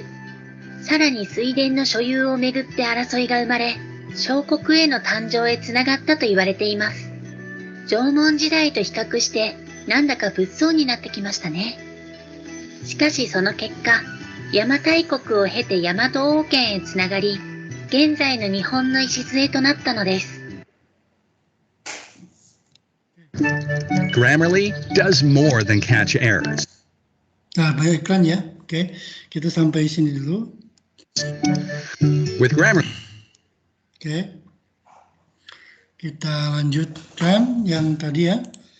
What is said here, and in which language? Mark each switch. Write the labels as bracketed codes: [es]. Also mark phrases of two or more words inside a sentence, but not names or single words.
[ja] さらに水田の所有をめぐって争いが生まれ、小国への誕生へつながったと言われています。縄文時代と比較してなんだか物騒になってきましたね。しかしその結果、邪馬台国を経て大和王権へつながり、現在の日本の礎となったのです。 [en] Grammarly does more than catch errors. [id] Nah, banyak iklan ya. Oke, kita sampai sini dulu. [en] With Grammarly, [id] Oke, kita lanjutkan yang tadi ya.